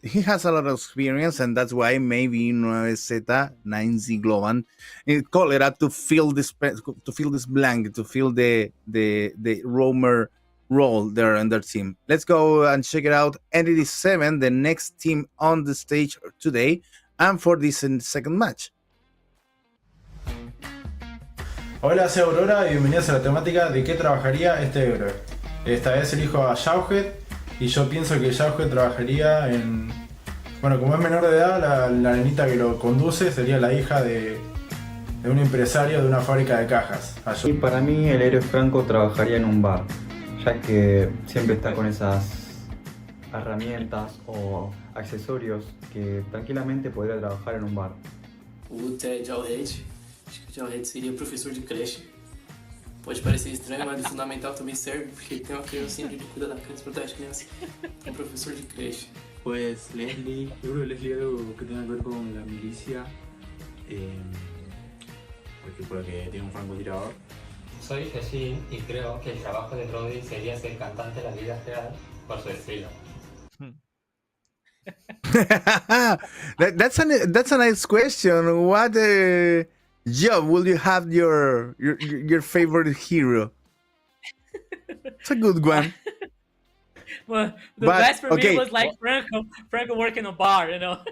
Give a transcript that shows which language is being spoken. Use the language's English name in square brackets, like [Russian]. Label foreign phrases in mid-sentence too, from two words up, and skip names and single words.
[English] he has a lot of experience, and that's why maybe 9Z, 9Z Globan, call it up to fill this blank, to fill the roamer role there in their team. Let's go and check it out. Entity 7, the next team on the stage today, and for this second match. [Spanish] Hola, soy Aurora y bienvenidos a la temática de qué trabajaría este héroe. Esta vez elijo a Jauhead y yo pienso que Jauhead trabajaría en... Bueno, como es menor de edad, la nenita que lo conduce sería la hija de un empresario de una fábrica de cajas. Y para mí el héroe Franco trabajaría en un bar, ya que siempre está con esas herramientas o accesorios que tranquilamente podría trabajar en un bar. Jauhead. [Portuguese] Acho que o Jauhead seria professor de creche. Pode parecer estranho, mas no fundamental também serve, porque ele tem uma criancinha ali que cuida da criança, protege a criança. É um professor de creche. [Spanish] Pues Leslie, yo creo que Leslie es algo que tenga que ver con la milicia, porque por lo que tiene un francotirador. Soy Jesús y creo que el trabajo de Brody sería ser cantante en la vida real por su estilo. [English] That's a nice question. What job will you have your favorite hero? It's a good one. Well, the best for me was like Franco working a bar, you know.